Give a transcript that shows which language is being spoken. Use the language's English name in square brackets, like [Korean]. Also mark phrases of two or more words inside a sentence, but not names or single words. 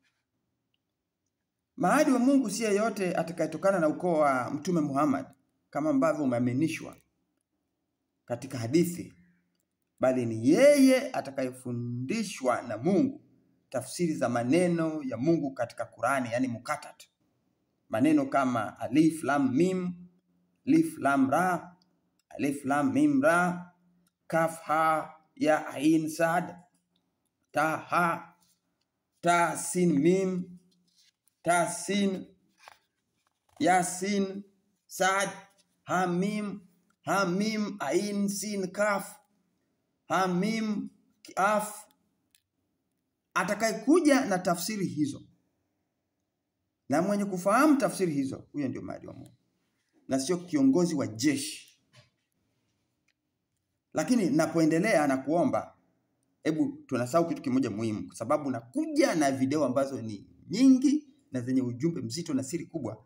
[Swahili] Mahdi wa Mungu si yeyote atakayetokana na ukoo wa Mtume Muhammad kama ambavyo umeaminishwa katika hadithi, bali ni yeye atakayefundishwa na Mungu tafsiri za maneno ya Mungu katika Qur'ani, yani mukatat. Maneno kama alif lam mim, alif lam ra, alif lam mim ra, kaf ha ya ain sad, ta ha, ta sin mim, ta sin, ya sin, sad, ha mim, ain sin kaf, ha mim kaf. Atakayekuja na tafsiri hizo na mwenye kufahamu tafsiri hizo, huyo ndio Mahdi wa Mungu, na sio kiongozi wa jeshi. Lakini napoendelea na kuomba, hebu tunasahau kitu kimoja muhimu, kwa sababu nakuja na video ambazo ni nyingi na zenye ujumbe mzito na siri kubwa.